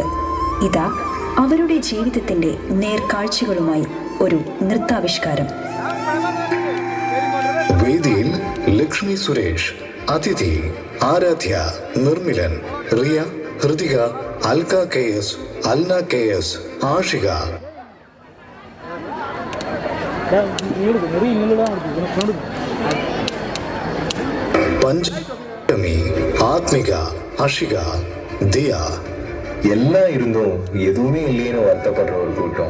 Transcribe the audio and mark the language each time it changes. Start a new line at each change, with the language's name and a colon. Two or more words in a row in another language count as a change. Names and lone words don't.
Malayalam: ഇതാ അവരുടെ ജീവിതത്തിൻ്റെ നേർക്കാഴ്ചകളുമായി ഒരു നൃത്താവിഷ്കാരം. വേദിയിൽ ലക്ഷ്മി സുരേഷ്, അതിഥി ആരാധ്യ, നിർമ്മിലൻ, റിയ, ഹൃതിക, അൽക KS, അൽന KS, ആഷിക.
Tamil: பஞ்சமி, ஆத்மிகா, அஷிகா, தியா. எல்லாம் இருந்தும் எதுவுமே இல்லைன்னு வருத்தப்படுற ஒரு கூட்டம்.